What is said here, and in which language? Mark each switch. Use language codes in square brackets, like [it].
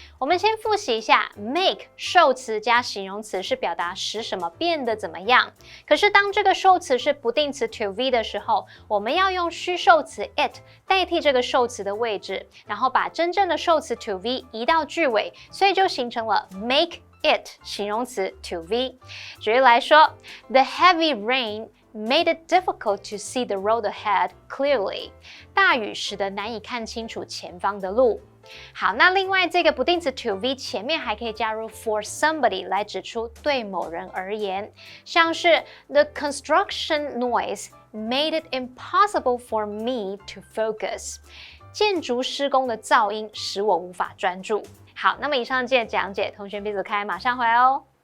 [zh] 我们先复习一下 make 受词加形容词是表达使什么变得怎么样。可是当这个受词是不定词 to be 的时候，我们要用虚受词 it 代替这个受词的位置，然后把真正的受词 to be 移到句尾，所以就形成了 make it 形容词 to be。举例来说 [en] ，The heavy rain made it difficult to see the road ahead clearly。 [zh] 大雨使得难以看清楚前方的路。好，那另外这个不定词 to be 前面还可以加入 for somebody 来指出对某人而言，像是 [en] The construction noise made it impossible for me to focus。 [zh] 建筑施工的噪音使我无法专注。好，那么以上的讲解，同学闭嘴开，马上回来哦。